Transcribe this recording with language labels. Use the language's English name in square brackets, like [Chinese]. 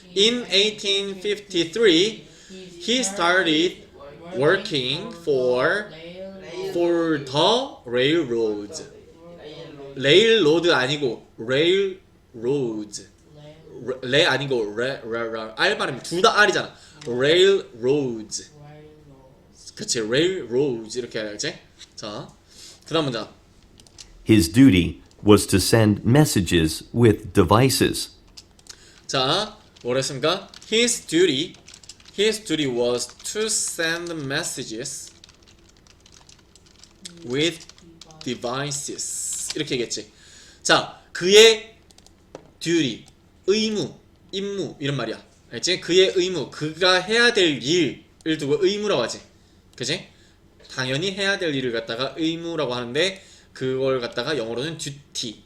[English] In 1853, he started working for the railroads. [Korean] 레일로드 아니고 railroads. 레 아니고 알 발음 둘 다 R이잖아. railroads. 그치, railroads 이렇게 해야지. 자, 그 다음 문장. [English] His duty was to send messages with devices. [Korean] 자, 뭐랬습니까? [English] His duty was to send messages with devices. [Korean] 이렇게 얘기했지. 자, 그의 duty, 의무, 임무 이런 말이야. 알지? 그의 의무, 그가 해야 될 일을 두고 의무라고 하지. 그지? 당연히 해야 될 일을 갖다가 의무라고 하는데 그걸 갖다가 영어로는 duty.